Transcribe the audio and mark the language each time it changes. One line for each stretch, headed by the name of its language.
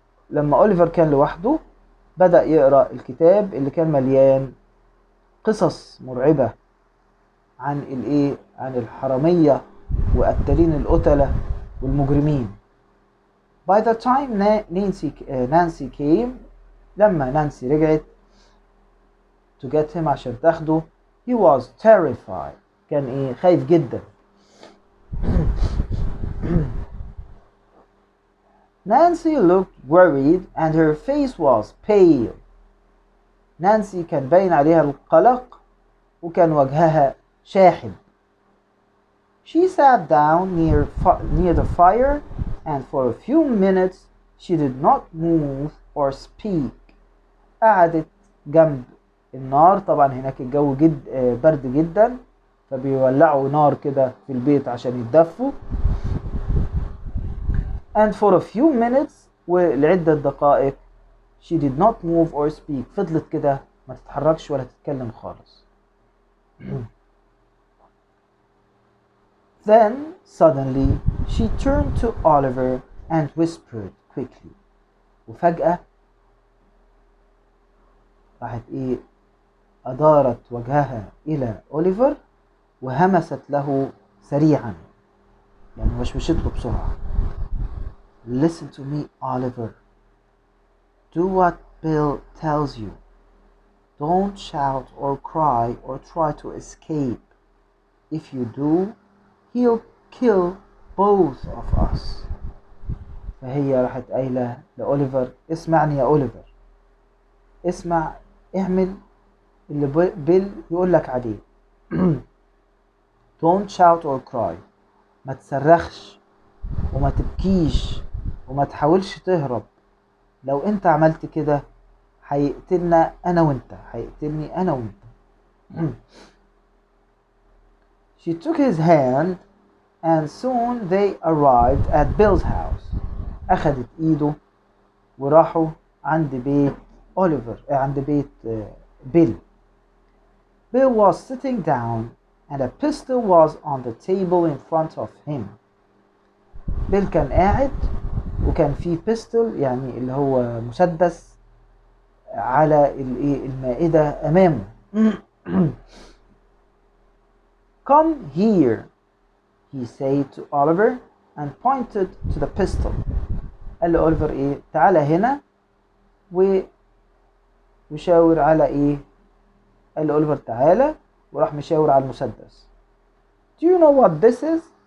Arabic: لما أوليفر كان لوحده بدأ يقرأ الكتاب اللي كان مليان قصص مرعبة عن عن الحرامية وقتالين القتلة والمجرمين.
English: By the time Nancy came,
Arabic: لما نانسي رجعت
English: to get him
Arabic: عشان تاخده,
English: he was terrified.
Arabic: كان خايف جدا.
English: Nancy looked worried and her face was pale.
Arabic: نانسي كان باين عليها القلق وكان وجهها شاحب.
English: She sat down near the fire and for a few minutes she did not move or speak.
Arabic: قعدت جنب النار. طبعا هناك الجو برد جدا، فبيولعوا نار كده في البيت عشان يتدفوا.
English: And for a few minutes
Arabic: ولعدة دقائق
English: she did not move or speak.
Arabic: فضلت كده ما تتحركش ولا تتكلم خالص.
English: Then suddenly she turned to Oliver and whispered quickly.
Arabic: وفجأة راحت أدارت وجهها إلى أوليفر وهمست له سريعا، يعني وشوشت له بسرعة.
English: Listen to me, Oliver. Do what Bill tells you. Don't shout or cry or try to escape. If you do, he'll kill both of us.
Arabic: فهي راحت قايلة لأوليفر: اسمعني يا أوليفر، اسمع، اعمل اللي بيل يقولك عليه.
English: Don't shout or cry.
Arabic: ما تصرخش وما تبكيش وما تحاولش تهرب. لو انت عملت كده هيقتلنا انا وانت، هيقتلني انا وانت.
English: She took his hand and soon they arrived at Bill's house.
Arabic: اخدت ايده وراحوا عند بيت أوليفر، عند بيت بيل.
English: Bill was sitting down and a pistol was on the table in front of him.
Arabic: بيل كان قاعد وكان فيه بيستول، يعني اللي هو مسدس، على المائدة أمامه.
English: Come here, he said to Oliver and pointed to the pistol.
Arabic: قال له أوليفر تعالى هنا وشاور على قال له أوليفر تعالى وراح مشاور على المسدس.
English: Do you know what this is?